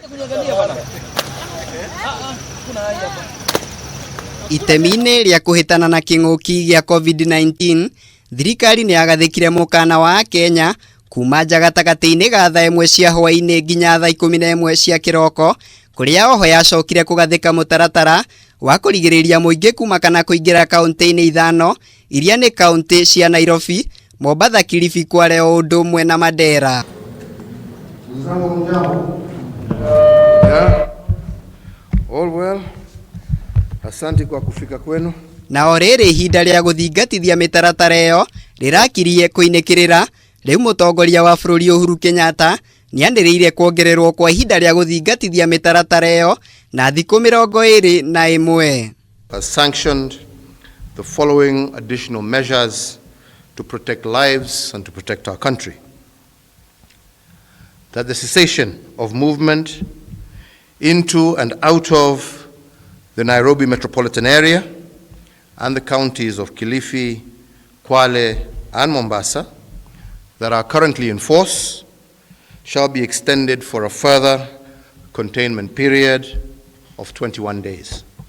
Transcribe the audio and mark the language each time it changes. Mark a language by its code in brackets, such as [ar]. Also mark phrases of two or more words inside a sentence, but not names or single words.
[ki] Itemine ria kuhitana na king'uki gya COVID-19, thirikari ni yagathikire mukaana wa Kenya kuuma gatagati-ini ga thaa 1 cia hwaini nginya thaa 11 cia kiroko, kuria oho yacokire kugathika mitaratara wa kurigiriria muingi kuuma kana kuingira kaunti-ini ithano iria ni kaunti cia Nairobi, Mombatha Kilifi Kwale, undu, umwe na Mandera. [en] All well. [sw] Asante kwa kufika kwenu. [ki] Na orere ihinda ria guthingatithia mitaratara iyo rirakirie kuinekirira, riu mutongoria wa bururi Uhuru Kenyatta ni andireire kwongererwo kwa ihinda ria guthingatithia mitaratara iyo na thiku 21 [en] Has sanctioned the following additional measures to protect lives and to protect our country. That the cessation of movement into and out of the Nairobi metropolitan area and the counties of Kilifi, Kwale, and Mombasa that are currently in force shall be extended for a further containment period of 21 days.